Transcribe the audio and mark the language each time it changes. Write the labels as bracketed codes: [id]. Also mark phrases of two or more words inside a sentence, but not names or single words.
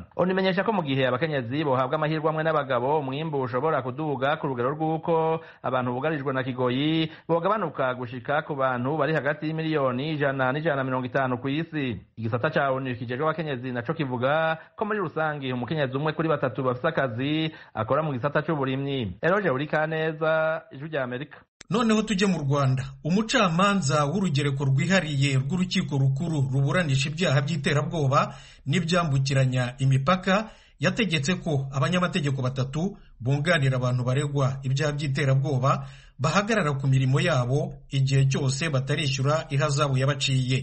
[rn] ONU imenyesha ko mu gihe abakenyezi bohabwa amahirwe amwe n'abagabo, umwimbu ushobora kuduga ku rugero rw'uko abantu bugarijwe na kigoyi bogabanuka gushika ku bantu bari hagati y'imiliyoni 100 n'150 kw'isi. Igisata ca ONU kijejwe abakenyezi naco kivuga ko muri rusangi umukenyezi umwe kuri 3 bafise akazi akora mu gisata c'uburimyi. [rw] Noneho tujye mu Rwanda. Umucamanza w'urugereko rwihariye rw'urukiko rukuru ruburanisha ibyaha by'iterabwoba n'ibyambukiranya imipaka yategetse ko abanyamategeko 3 bunganira abantu baregwa ibyaha by'iterabwoba bahagarara ku mirimo yabo igihe cyose batarishyura ihazabu yabaciye.